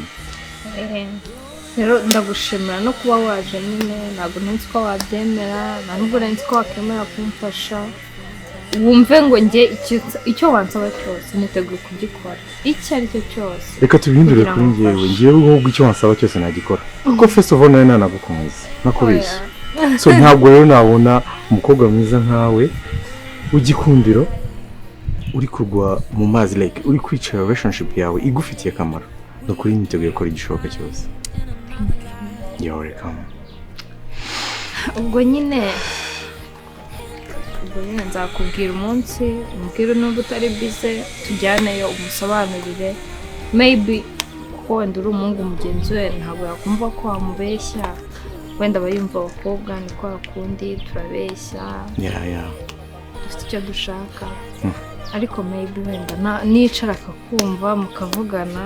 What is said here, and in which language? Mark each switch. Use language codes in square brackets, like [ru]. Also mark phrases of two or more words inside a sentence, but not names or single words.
[rw] Rero ndagushimira no kuba waje nyine ntabwo nzi ko wabyemera nta nubwo nzi ko wakemera kumfasha wumve ngo njye icyo wansaba cyose niteguye kugikora icyo ari cyo cyose. Reka tubihindure kuri ngewe ahubwo icyo wansaba cyose nagikora kuko [en] first of all [rw] nawe nanagukunze nakubeshya. So ntabwo rero nabona umukobwa mwiza nkawe w'igikundiro uri kugwa mu mazi like uri kwicara relationship yawe igufitiye akamaro no kuri niteguye gukora igishoboka cyose. [en] You're welcome. [rw] Ubwo nyine nzakubwira umunsi umbwire nubwo utari bize tujyaneyo umusobanurire maybe ko wenda uri umuhungu mugenzi we ntabwo yakumva ko wamubeshya wenda bayumva abakobwa ni kwa kundi turabeshya dufite icyo dushaka ariko maybe wenda nicara akakumva mukavugana.